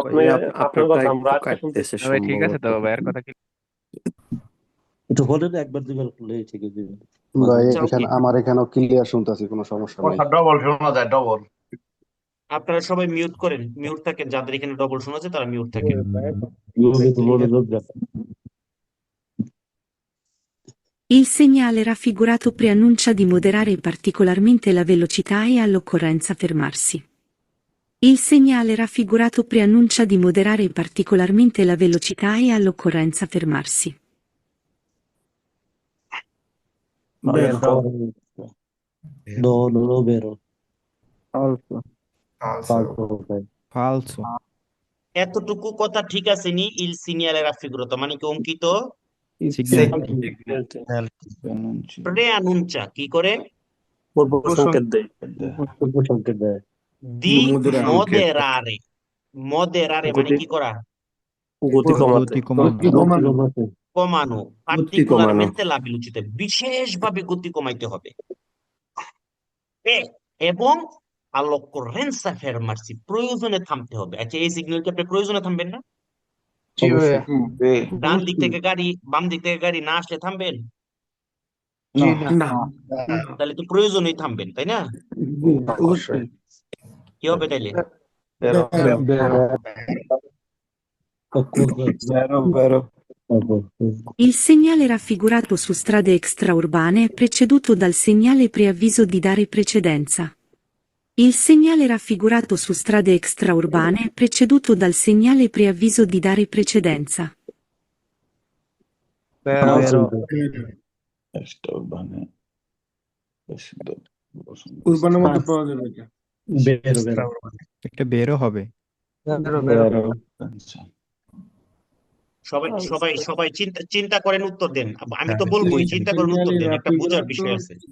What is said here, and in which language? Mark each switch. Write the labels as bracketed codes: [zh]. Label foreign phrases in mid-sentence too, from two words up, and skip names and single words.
[bn] আপনি, আপনার কথা আমরা আটকে কাটতেছে শুনতেছি। ভাই ঠিক আছে তো, সম্ভবত। ভাইয়ের কথা কি? এটা হলে তো একবার দুবার করলেই ঠিক আছে। ভাই আচ্ছা, এখানে ওকে, আমার এখানেও ক্লিয়ার শুনতেছি, কোনো সমস্যা নাই। কথা ডবল শোনা যায়, ডবল। আপনারা সবাই মিউট করেন, মিউট থাকেন, যাদের এখানে ডবল শোনা যায় তারা মিউট থাকেন। [it] Il segnale raffigurato preannuncia di moderare particolarmente la velocità e all'occorrenza fermarsi. Il segnale raffigurato preannuncia di moderare particolarmente la velocità e all'occorrenza fermarsi. Vero. No, non è vero. Also. [bn] Falso, ভাই। ফালসো। এতটুকু কথা ঠিক আছে নি? [it] il segnale raffigurato [bn] মানে কি অঙ্কিত সিগন্যাল। প্রেআনুঞ্চা কি করে? পূর্ব সংকেত দেয়। পূর্ব সংকেত দেয়। [it] di moderare, [bn] মদেরারে মানে কি করা? গতি কমাতে। গতি কমানো। কমানো, [it] particolarmente la velocità, [bn] বিশেষভাবে গতি কমাইতে হবে। এবং [it] all'occorrenza fermarsi, [bn] প্রয়োজনে থামতে হবে। আচ্ছা, এই সিগন্যালকে আপনি প্রয়োজনে থামবেন না? জি ভাইয়া। ডান দিক থেকে গাড়ি, বাম দিক থেকে গাড়ি না আসলে থামবেন? জি না। তাহলে তো প্রয়োজনেই থামবেন, তাই না? অবশ্যই। কি হবে তাইলে? [it] Il segnale raffigurato su strade extraurbane è preceduto dal segnale preavviso di dare precedenza. Il segnale raffigurato su strade extraurbane è preceduto dal segnale preavviso di dare precedenza. Vero. [bn] উর্বানের মধ্যে পাওয়া যাবে এটা। একটা বেরও হবে। সবাই সবাই সবাই চিন্তা করেন, উত্তর দেন। আমি তো বলবোই, চিন্তা করেন, উত্তর দেন, একটা বোঝার বিষয় আছে।